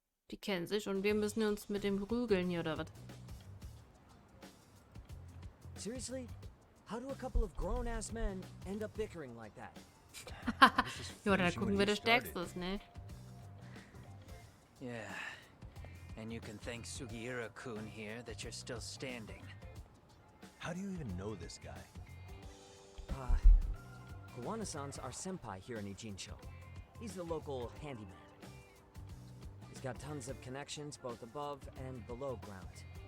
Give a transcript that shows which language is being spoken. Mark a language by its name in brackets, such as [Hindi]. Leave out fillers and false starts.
[German] Die kennen sich und wir müssen uns mit dem prügeln hier, oder was? [English] Seriously? How do a couple of grown-ass men end up bickering like that? [German] Ja, da gucken wir, der Stärkste ist, ne? [English] Yeah. And you can thank Sugiura-kun here that you're still standing. How do you even know this guy? Kawana-san's our senpai here in Ijincho. He's the local handyman. He's got tons of connections both above and below ground.